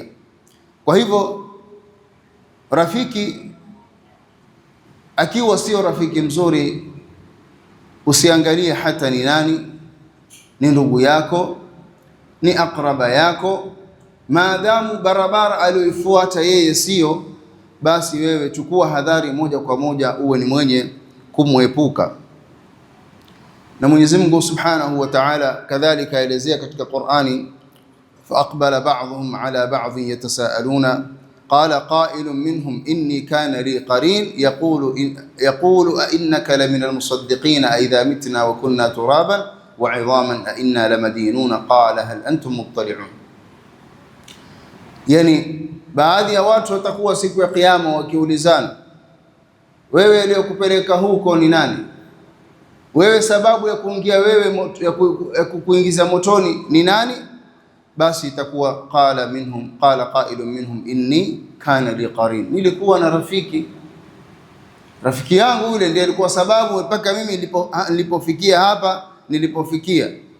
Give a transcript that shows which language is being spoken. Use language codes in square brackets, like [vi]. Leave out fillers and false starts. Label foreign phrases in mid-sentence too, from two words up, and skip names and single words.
[sw] Kwa hivyo rafiki akiwa sio rafiki mzuri, usiangalie hata ni nani, ni ndugu yako, ni akraba yako, maadamu barabara aliyoifuata yeye sio, basi wewe chukua hadhari moja kwa moja, uwe ni mwenye kumwepuka. Na Mwenyezi Mungu [ar] سبحانه وتعالى [sw] kadhalika elezea katika Qur'ani, [ar] فأقبل بعضهم على بعض يتساءلون قال قائل منهم إني كان لي قرين يقول أئنك لمن المصدقين أئذا متنا وكنا ترابا وعظاما أئنا لمدينون قال هل أنتم مطلعون. [sw] Yani baadhi ya watu watakuwa siku ya Kiyama wakiulizana, wewe aliyokupeleka huko ni nani? Wewe sababu ya kuingia wewe ya kukuingiza motoni ni nani? Basi itakuwa [ar] قال قائل منهم إني كان لي قرين, [sw] nilikuwa na rafiki yangu yule ndiye alikuwa sababu mpaka mimi nilipofikia hapa nilipofikia.